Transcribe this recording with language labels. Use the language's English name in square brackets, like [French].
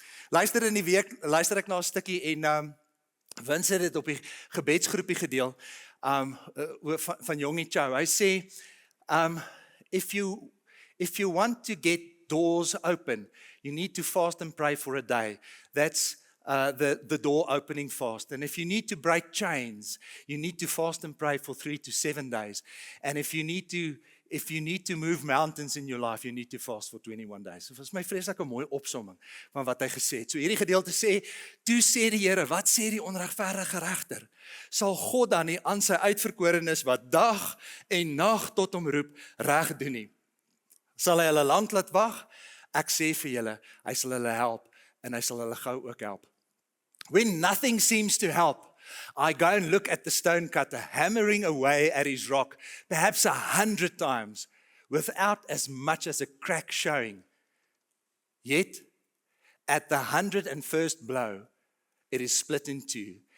[Afrikaans] Luister in die week, luister ek na 'n stukkie en Vince het dit op die gebedsgroepie gedeel. Van Jongie Chow. Hy sê, [English] if you want to get doors open, you need to fast and pray for a day. That's the door opening fast. And if you need to break chains, you need to fast and pray for 3 to 7 days. And if you need to move mountains in your life, you need to fast for 21 days. [Afrikaans] Dit was my vreeslike mooi opsomming van wat hy gesê het. So hierdie gedeelte sê, toe sê die Here, wat sê die onregverdige regter? Sal God dan nie aan sy uitverkorenes wat dag en nag tot hom roep, reg doen nie? Sal hy hulle lank laat wag? Ek sê vir julle, hy sal hulle help en hy sal hulle gou ook help. [English] When nothing seems to help, I go and look at the stone cutter hammering away at his rock, perhaps 100 times, without as much as a crack showing. Yet, at the 101st blow, it is split in two.